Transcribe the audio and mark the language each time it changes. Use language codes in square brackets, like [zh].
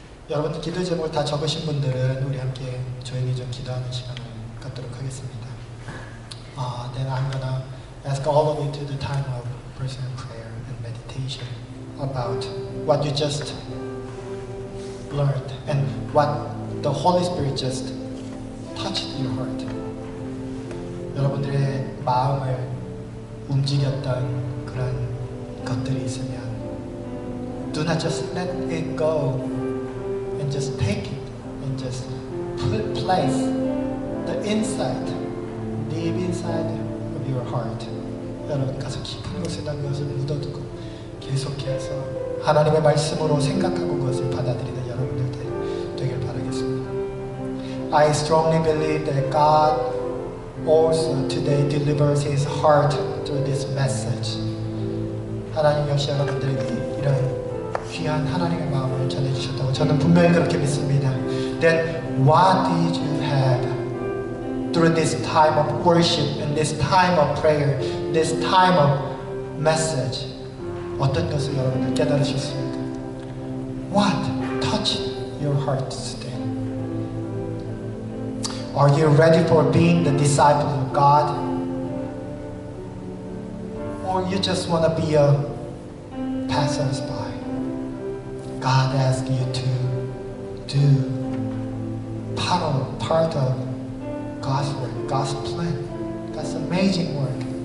[ko] 여러분들 기도의 제목을 다 적으신 분들은 우리 함께 조용히 좀 기도하는 시간을 갖도록 하겠습니다. [en] Then I'm gonna ask all of you to the time of personal prayer and meditation about what you just learned and what the Holy Spirit just touched your heart. [ko] 여러분들의 마음을 움직였던 그런 것들이 있으면 [en] do not just let it go and just take it and just place the insight, deep inside of your heart. [ko] 여러분 가서 깊은 곳에다 그것을 묻어두고 계속해서 하나님의 말씀으로 생각하고 그것을 받아들이는 여러분들 되길 바라겠습니다. [en] I strongly believe that God also today delivers His heart through this message. [ko] 하나님 역시 여러분들에게 이런 귀한 하나님의 마음을 전해주셨다고 저는 분명히 그렇게 믿습니다. [en] Then what did you have through this time of worship and this time of prayer, this time of message? [ko] 어떤 것을 여러분들 깨달으셨습니까? [en] What touched your heart today? Are you ready for being the disciple of God? Or you just want to be a passersby? God asks you to do part of God's work, God's plan, God's amazing work.